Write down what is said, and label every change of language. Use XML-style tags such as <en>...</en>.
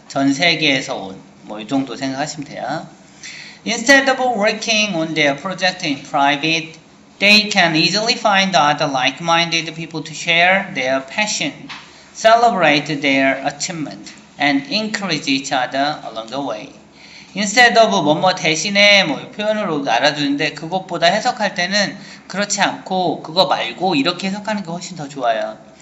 <ko>전 세계에서 온 뭐 이 정도 생각하시면 돼요.</ko> <en>Instead of working on their project in private, they can easily find other like-minded people to share their passion, celebrate their achievement, and encourage each other along the way.</en> <ko>Instead of 뭐뭐 대신에 뭐 표현으로 알아주는데 그것보다 해석할 때는 그렇지 않고 그거 말고 이렇게 해석하는 게 훨씬 더 좋아요.</ko>